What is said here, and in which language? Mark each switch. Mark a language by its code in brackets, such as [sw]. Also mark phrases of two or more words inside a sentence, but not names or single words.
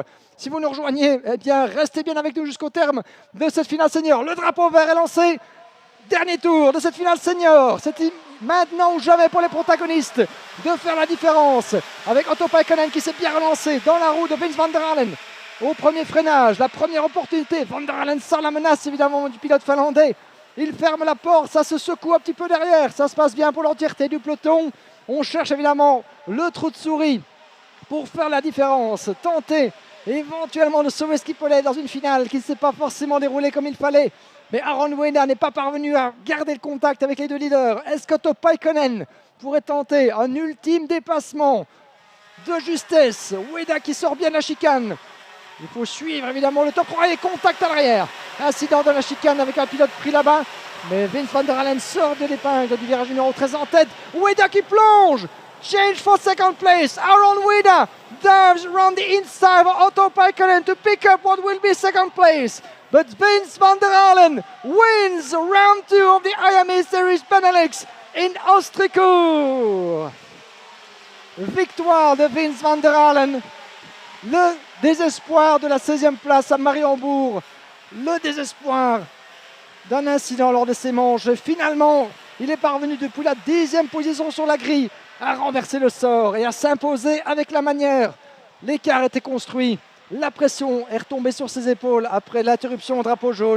[fr] Si vous nous rejoignez, eh bien, restez bien avec nous jusqu'au terme de cette finale senior. Le drapeau vert est lancé. Dernier tour de cette finale senior. C'est maintenant ou jamais pour les protagonistes de faire la différence. Avec Otto Paikkonen qui s'est bien relancé dans la roue de Vince Van der Halen. Au premier freinage, la première opportunité. Van der Halen sans la menace, évidemment, du pilote finlandais. Il ferme la porte, ça se secoue un petit peu derrière. Ça se passe bien pour l'entièreté du peloton. On cherche évidemment le trou de souris pour faire la différence. Tenter éventuellement de sauver ce qu'il peut dans une finale qui ne s'est pas forcément déroulée comme il fallait. Mais Aaron Weda n'est pas parvenu à garder le contact avec les deux leaders. Est-ce qu'Otto Paikkonen pourrait tenter un ultime dépassement de justesse? Weda qui sort bien de la chicane. Il faut suivre évidemment le top 3 et contact à l'arrière. Incident de la chicane avec un pilote pris là-bas. Mais Vince Van der Halen sort de l'épingle du virage numéro 13 en tête. Weda qui plonge. [en] Change for second place. Aaron Weda dives around the inside of Otto Paikkonen to pick up what will be second place. But Vince Van der Halen wins round 2 of the Iame Series Benelux in Ostricourt. [fr] Victoire de Vince Van der Halen. Le désespoir de la 16e place à Mariembourg. Le désespoir d'un incident lors de ses manches. Finalement, il est parvenu depuis la 10e position sur la grille à renverser le sort et à s'imposer avec la manière. L'écart était construit. La pression est retombée sur ses épaules après l'interruption au drapeau jaune.